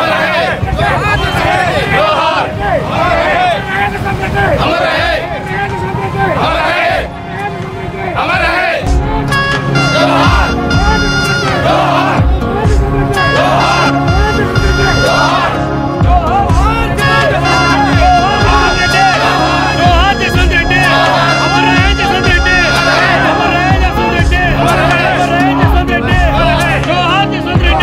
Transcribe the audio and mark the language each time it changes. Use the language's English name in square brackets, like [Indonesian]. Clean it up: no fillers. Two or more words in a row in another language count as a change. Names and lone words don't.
[Hindi] अमर है अमर है जोहार जोहार जोहार जोहार जोहार जसवंत रेड्डी अमर है जसवंत रेड्डी अमर है जसवंत रेड्डी अमर है जसवंत रेड्डी जोहार जसवंत